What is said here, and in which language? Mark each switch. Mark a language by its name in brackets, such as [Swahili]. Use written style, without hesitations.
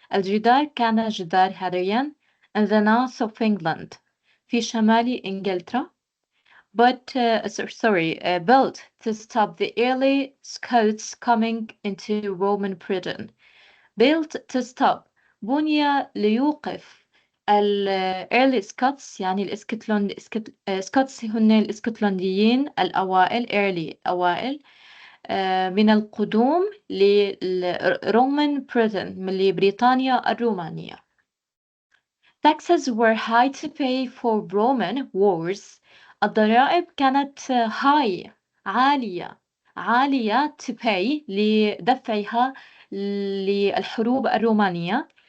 [Arabic] الجدار كان جدار هادريان [English] in the north of England. [Arabic] في شمال إنجلترا. [English] But built to stop the early Scots coming into Roman Britain. built to stop [Arabic] بني ليوقف [English] early Scots [Arabic] يعني Scots هن الاسكتلنديين الأوائل أوائل من القدوم للرومان Britain من بريطانيا الرومانية. [English] Taxes were high to pay for Roman wars. [Arabic] الضرائب كانت [English] high [Arabic] عالية [English] to pay [Arabic] لدفعها للحروب الرومانية.